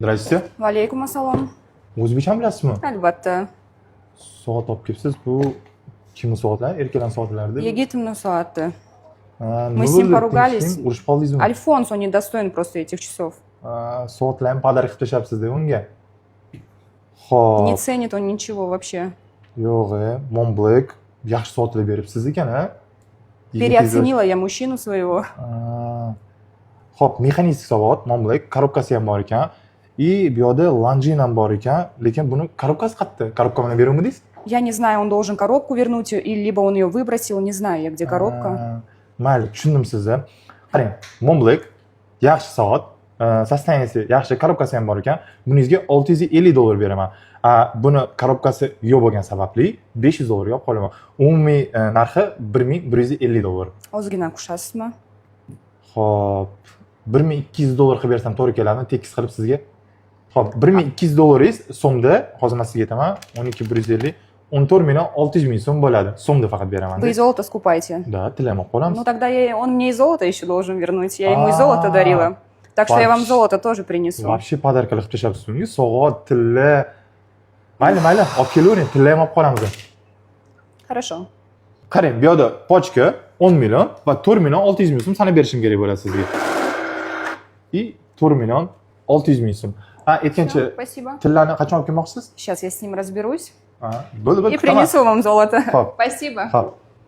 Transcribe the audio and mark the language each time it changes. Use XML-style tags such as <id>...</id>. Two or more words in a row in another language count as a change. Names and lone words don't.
<ru>Здравствуйте.</ru> <uz>Vaalaykum assalom. O'zbekcha bilasizmi? Albatta. Soat olib kelibsiz. Bu kimning soatlari? Erkaklar soatlari. Yigitning soati.</uz> <ru>Мы с ним поругались.</ru> <uz>Urushib qoldingizmi?</uz> <ru>Альфонс, он недостоин просто этих часов.</ru> <uz>Soatlarni pодарок qilib tashlabsiz-da unga.</uz> <ru>Не</ru> <uz>Xo'p.</uz> <ru>ценит он ничего вообще.</ru> <uz>Yo'q, Montblanc yaxshi soatlar beribsiz ekan-a?</uz> <ru>Переоценила я мужчину своего.</ru> <uz>Xo'p, mexanik soat, Montblanc, korobkasi ham bor ekan. И bu yerda Longines ham bor ekan, lekin buni korobkasi qayerda? Korobka bilan beruvmidingiz?</uz> <ru>Я не знаю, он должен коробку вернуть, или либо он ее выбросил, не знаю я, где коробка.</ru> <uz>Mayli, tushundim sizni. Qarang, Montblanc yaxshi soat, soстояниесі yaxshi, korobkasi ham bor ekan. Buningizga $650 beraman. Buni korobkasi yo'q bo'lgani sababli $500 olib qolaman. Umumiy narxi $1150. Ozgina qushasizmi? Xo'p, $1200 qilib bersam to'g'ri keladimi? Tekis qilib sizga. Xo'p, $1200 so'mda, hozir men sizga aytaman, 12150 14,600,000 so'm bo'ladi. So'mda faqat beraman.</uz> <ru>Вы и золото скупаете? Да,</ru> <uz>tilamoq qolamiz.</uz> <ru>Ну тогда он мне и золото еще должен вернуть. Я ему и золото дарила. Так что я вам золото тоже принесу. Вообще подарка</ru> <uz>qilib tashlabsiz unga. Soat, tilla. Mayli, olib kelavering, tilla ham olib qolamiz.</uz> <ru>Хорошо.</ru> <uz>Qarang, bu yerda pochka 10 million va 4,600,000 so'm sanab berishim kerak bo'ladi sizga. И 4,600,000 so'm. Aytgancha,</uz> <ru>Всё, спасибо.</ru> <uz>tillarni qachon olib kelmoqchisiz?</uz> <ru>Сейчас я с ним разберусь</ru> <uz>Bo'ldi,</uz> <ru>и принесу вам золото.</ru> <uz>Xo'p.</uz> <ru>Спасибо.</ru> <uz>Xo'p.</uz>